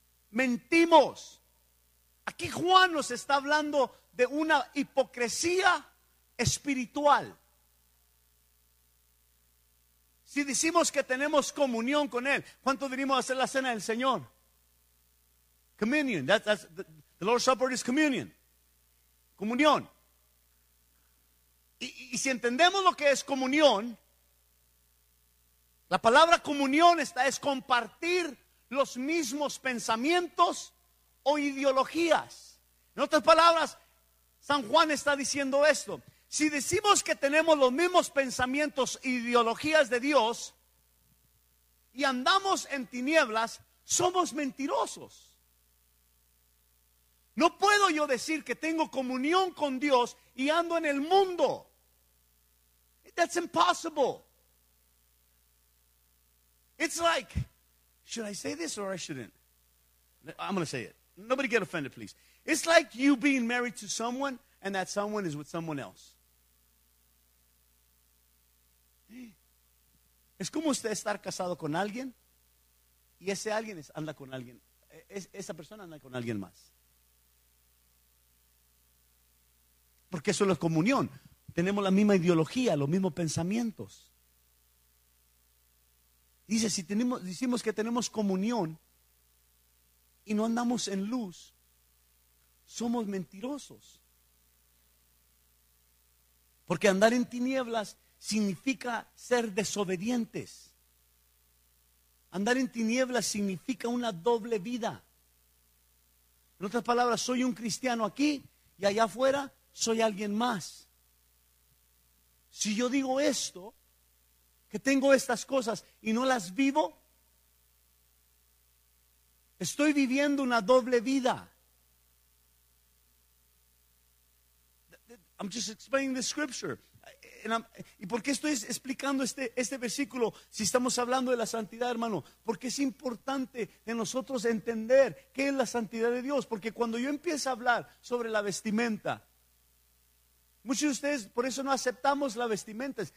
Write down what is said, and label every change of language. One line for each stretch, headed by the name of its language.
Spanish: Mentimos. Aquí Juan nos está hablando de una hipocresía espiritual. Si decimos que tenemos comunión con él, ¿cuánto venimos a hacer la cena del Señor?
English: Communion. That's the Lord's Supper is communion.
Spanish: Comunión. Y si entendemos lo que es comunión, la palabra comunión está es compartir los mismos pensamientos o ideologías. En otras palabras, San Juan está diciendo esto. Si decimos que tenemos los mismos pensamientos e ideologías de Dios y andamos en tinieblas, somos mentirosos. No puedo yo decir que tengo comunión con Dios y ando en el mundo.
English: That's impossible. It's like, should I say this or I shouldn't? I'm going to say it. Nobody get offended, please. It's like you being married to someone and that someone is with someone else.
Spanish: Es como usted estar casado con alguien y ese alguien anda con alguien. Esa persona anda con alguien más. Porque eso es comunión. Tenemos la misma ideología, los mismos pensamientos. Dice, si tenemos, decimos que tenemos comunión y no andamos en luz, somos mentirosos. Porque andar en tinieblas significa ser desobedientes. Andar en tinieblas significa una doble vida. En otras palabras, soy un cristiano aquí y allá afuera soy alguien más. Si yo digo esto, que tengo estas cosas y no las vivo, estoy viviendo una doble vida.
English: I'm just explaining the scripture.
Spanish: ¿Y por qué estoy explicando este versículo si estamos hablando de la santidad, hermano? Porque es importante de nosotros entender qué es la santidad de Dios. Porque cuando yo empiezo a hablar sobre la vestimenta, muchos de ustedes por eso no aceptamos la vestimenta.